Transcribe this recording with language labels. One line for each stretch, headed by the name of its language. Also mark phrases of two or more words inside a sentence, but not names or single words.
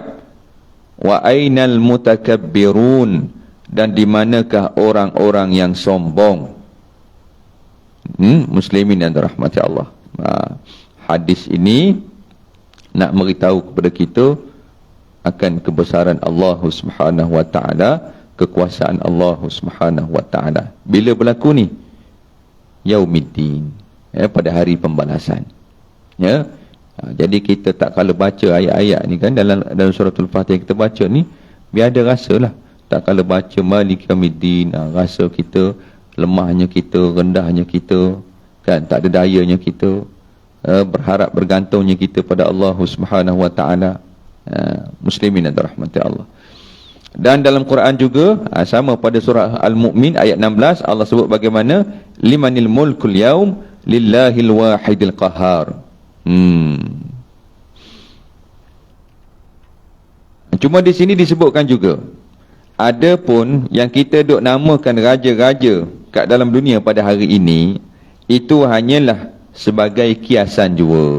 Arabic: وأين المتكبرون,
Malay: dan di manakah orang-orang yang sombong? Muslimin yang dirahmati Allah. Hadis ini nak beritahu kepada kita akan kebesaran Allah
Arabic: سبحانه وتعالى,
Malay: kekuasaan Allah
Arabic: سبحانه وتعالى.
Malay: Bila berlaku ni? Yaumiddin, ya, pada hari pembalasan. Ya. Jadi kita tak kalau baca ayat-ayat ni kan, dalam suratul Fatihah kita baca ni, biar ada rasa lah. Tak kalau baca
Arabic: مالك يوم الدين,
Malay: rasa kita lemahnya kita, rendahnya kita, kan, tak ada dayanya kita, berharap bergantungnya kita pada Allah
Arabic: سبحانه وتعالى.
Malay: Muslimin dan rahmati Allah. Dan dalam Quran juga sama pada surah Al-Mu'min ayat 16, Allah sebut bagaimana
Arabic: لمن الملك اليوم لله الواحد القهار.
Malay: Cuma di sini disebutkan juga, ada pun yang kita duk namakan raja-raja kat dalam dunia pada hari ini, itu hanyalah sebagai kiasan jua.